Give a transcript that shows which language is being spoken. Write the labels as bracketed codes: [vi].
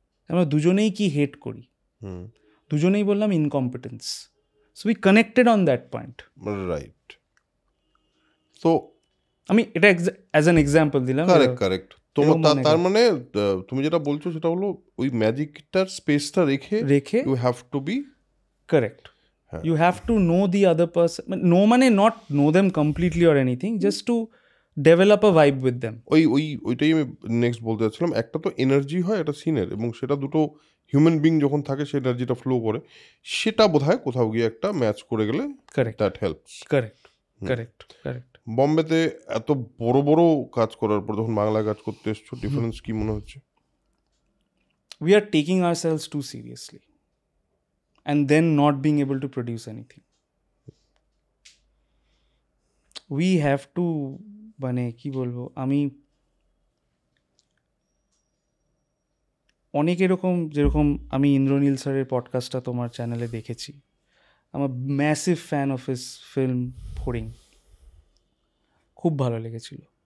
[bn] আমরা দুজনেই কি হেট করি, দুজনেই বললাম incompetence. [en] So we connected on that point. Right. তো [bn] আমি এটা অ্যাজ অ্যান এক্সাম্পল দিলাম। [en] Correct. [bn] তার মানে তুমি যেটা বলছো সেটা হলো ওই ম্যাজিকটার স্পেসটা রেখে [en] You have to be correct. You have to know the other person. No, মানে not know them completely or anything, just to develop a vibe with them. [bn] ওইটাই আমি নেক্সট বলতে চাচ্ছিলাম। একটা তো এনার্জি হয় একটা সিনের, এবং সেটা দুটো হিউম্যান বিং যখন থাকে সে এনার্জিটা ফ্লো করে, সেটা বোধহয় কোথাও গিয়ে একটা ম্যাচ করে গেলে [en] That helps. Correct. [bn] বম্বেতে এত বড় বড় কাজ করার পর যখন বাংলায় কাজ করতে এসছো, ডিফারেন্স কি মনে হচ্ছে? [en] We are taking ourselves too seriously and then not being able to produce anything. We have to, [bn] মানে কি বলবো, আমি অনেক এরকম, যেরকম আমি ইন্দ্রনীল স্যারের পডকাস্টটা তোমার চ্যানেলে দেখেছি, আমার [en] massive fan of his [bn] film ফড়িং, খুব ভালো লেগেছিল।